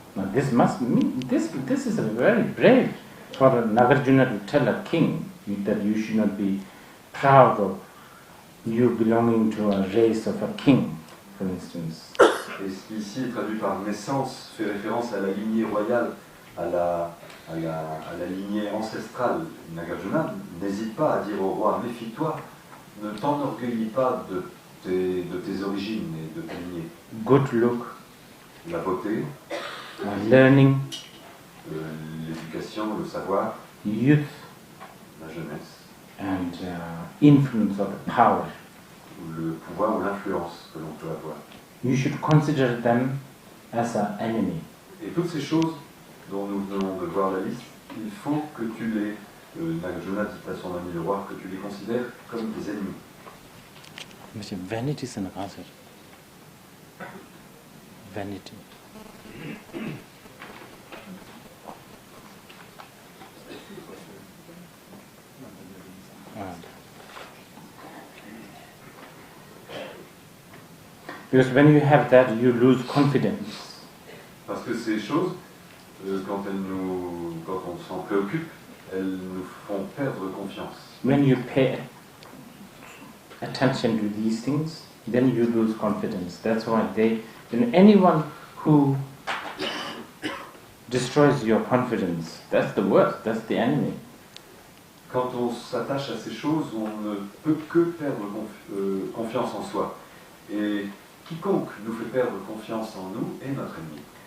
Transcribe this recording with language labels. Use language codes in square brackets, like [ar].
[en] Now this must mean this is a very brave for Nagarjuna to tell a king that you should not be proud of you belonging to a race of a king, for instance. [fr] Et ce qui ici est traduit par naissance fait référence à la lignée royale, à la lignée ancestrale. Nagarjuna n'hésite pas à dire au roi: méfie-toi, ne t'enorgueillis pas de tes origines et de ta lignée. [en] Good look, [fr] La beauté, [en] learning, [fr] l'éducation, le savoir, [en] youth, [fr] la jeunesse, [en] and influence of the power. [fr] ou le pouvoir ou l'influence que l'on peut avoir. [en] You should consider them as an enemy. [fr] Et toutes ces choses dont nous venons de voir la liste, il faut que tu les, Nagarjuna dit à son ami le roi, que tu les considères comme des ennemis. [en] Monsieur, vanity is an answer. Vanity. Because when you have that, you lose confidence. [fr] Parce que ces choses, quand on s'en préoccupe, elles nous font perdre confiance. [en] When you pay attention to these things, then you lose confidence. That's why anyone who destroys your confidence, that's the worst, that's the enemy. [fr] Quand on s'attache à ces choses, on ne peut que perdre confiance en soi. Et quiconque nous fait perdre confiance en nous est notre ennemi.